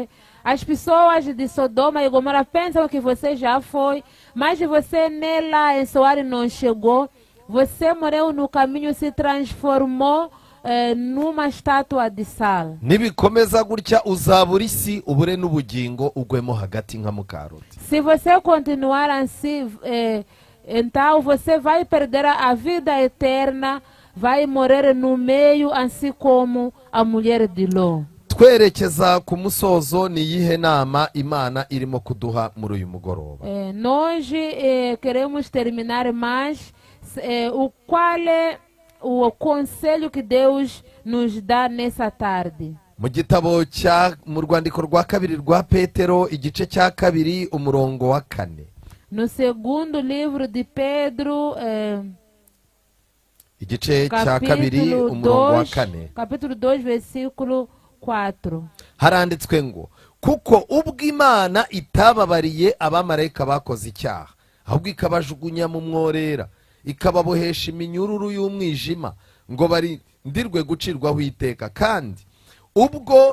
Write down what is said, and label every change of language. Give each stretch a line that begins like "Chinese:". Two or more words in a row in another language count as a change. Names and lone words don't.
Portuguese: As pessoas de Sodoma e Gomorra pensam que você já foi, mas você nem lá em Soar não chegou. Você morreu no caminho, se transformou numa estátua de sal.
Kinyarwanda: Nibikomeza gutya uzabura isi ubure n'ubugingo ugwemo hagati nka muka Loti.
Portuguese: Se você continuar assim, então você vai perder a vida eterna, vai morrer no meio, assim como a mulher de Ló.
Kinyarwanda: Twerekeza ku musozo, ni iyihe nama Imana irimo kuduha muri uyu mugoroba?
Portuguese: Nós queremos terminar, mas qual é o conselho que Deus nos dá nessa tarde?
Kinyarwanda: Mu gitabo mu rwandiko rwa kabiri rwa Petero igice cya kabiri umurongo wa 4.
Portuguese: No segundo livro de Pedro,
Kinyarwanda: igice cya kabiri umurongo wa kane
Portuguese: capítulo 2, versículo 4.
Kinyarwanda: haranditswe ngo kuko ubwo Imana itababariye abamarayika bakoze icyaha ahubwo ikabajugunya mu mworera ikababohesha iminyururu y'umwijima ngo barindirwe gucirwaho iteka, kandi ubwo